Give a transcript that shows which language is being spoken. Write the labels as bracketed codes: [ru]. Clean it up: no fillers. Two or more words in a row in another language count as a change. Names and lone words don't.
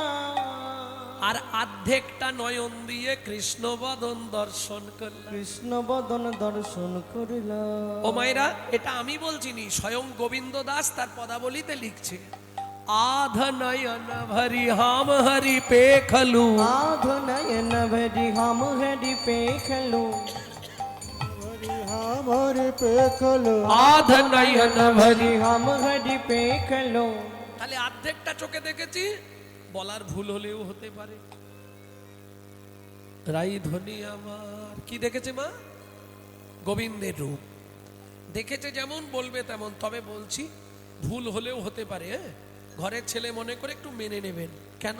[bn] আর অর্ধেকটা নয়ন দিয়ে কৃষ্ণ বদন দর্শন করলাম। কৃষ্ণ বদন দর্শন করিলাম। ও মায়েরা, এটা আমি বলছিনি, স্বয়ং গোবিন্দ দাস তার পদাবলিতে লিখছে। আধ নয়ন ভরি হাম হরি পেখলু, আধ নয়ন ভরী হম হরি পে খলু, হমারে পেখলো আধ নয়ন ভরি। হম হরি পে খলু। তাহলে অর্ধেকটা চোখে দেখেছি, বলার ভুল হলেও হতে পারে। রাই ধ্বনি আমার কি দেখেছে মা? গোবিন্দের রূপ দেখেছে, যেমন বলবে তেমন। তবে বলছি ভুল হলেও হতে পারে। ঘরের ছেলে মনে করে একটু মেনে নেবেন। কেন?